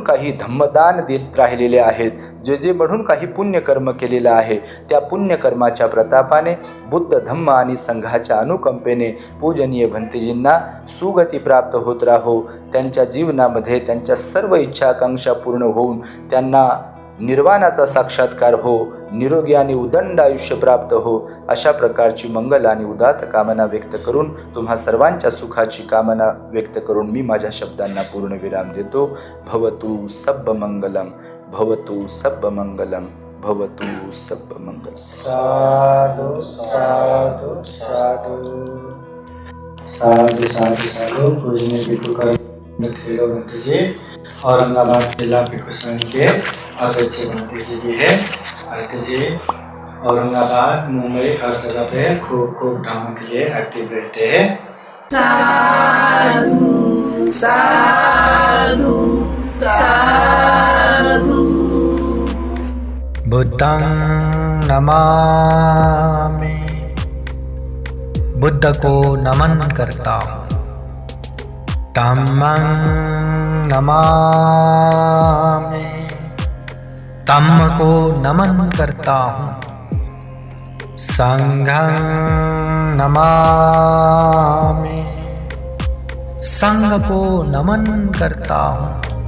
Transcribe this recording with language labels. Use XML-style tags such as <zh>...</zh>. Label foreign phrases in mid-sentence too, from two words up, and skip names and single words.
<mr>काही धम्मदान देत राहिलेले आहेत, जे म्हणून काही पुण्यकर्म केलेलं आहे, त्या पुण्यकर्माच्या प्रतापाने बुद्ध धम्म आणि संघाच्या अनुकंपेने पूजनीय भंतेजींना सुगती प्राप्त होत राहो, त्यांच्या जीवनामध्ये त्यांच्या सर्व इच्छा आकांक्षा पूर्ण होऊन त्यांना निर्वाणाचा साक्षात्कार हो, निरोगी आणि उदंड आयुष्य प्राप्त हो, अशा प्रकारची मंगल आणि उदात्त कामना व्यक्त करून तुम्हा सर्वांच्या सुखाची कामना व्यक्त करून मी माझ्या शब्दांना पूर्ण विराम देतो.</mr> <pi>भवतु सब्ब मंगलम, भवतु सब्ब मंगलम, भवतु सब्ब मंगलम. साधु साधु साधु साधु साधु साधु.</pi> <hi>पूजनीय भिक्खू का खेलो भंते जी औरंगाबाद जिला भिक्खू संघ के अध्यक्ष भंते जी भी है. भंते जी औरंगाबाद, मुंबई हर जगह पे खूब ड्रामा के लिए एक्टिव रहते हैं.</hi> <pi>साधु साधु साधु. बुद्धं नमामि,</pi> <hi>बुद्ध को नमन करता हूँ.</hi> <pi>धम्मं नमामि,</pi> <hi>धम्म को नमन करता हूँ.</hi> <pi>संघं नमामि,</pi> <hi>संघ को नमन करता हूँ.</hi>